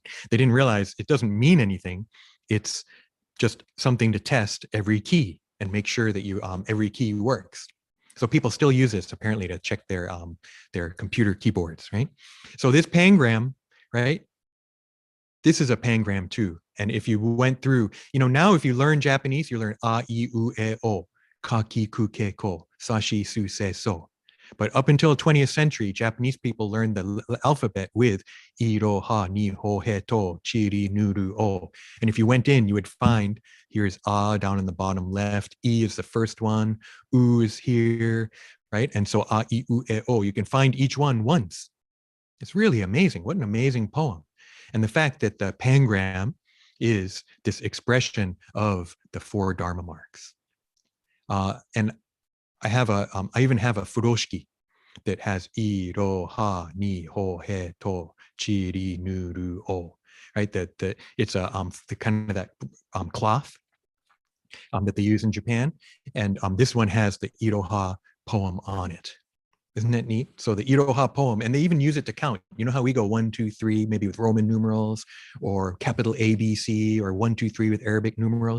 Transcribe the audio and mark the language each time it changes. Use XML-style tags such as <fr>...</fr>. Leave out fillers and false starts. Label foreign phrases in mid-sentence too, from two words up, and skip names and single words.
<en>They didn't realize it doesn't mean anything. It's just something to test every key and make sure that you every key works. So people still use this apparently to check their computer keyboards, right? So this pangram, right? This is a pangram too. And if you went through, now if you learn Japanese, you learn</en> <ja>あ い う え お か き く け こ, さ し す せ, so.</ja> <en>But up until 20th century, Japanese people learned the alphabet with</en> <ja>い ろ, は に ほ へ と ち り ぬ る を.</ja> <en>And if you went in, you would find here's a down in the bottom left, I is the first one, u is here, right? And so</en> <ja>あ い う え お,</ja> <en>you can find each one once. It's really amazing. What an amazing poem. And the fact that the pangram is this expression of the four Dharma marks. And I even have a furoshiki that has</en> <ja>い ろ, は に ほ へ と ち り ぬ る を.</ja> <en>Right? It's the kind of that cloth that they use in Japan. And this one has the Iroha poem on it. Isn't that neat? So the Iroha poem, and they even use it to count. You know how we go 1, 2, 3, maybe with Roman numerals, or capital A, B, C, or 1, 2, 3 with Arabic numerals.</en>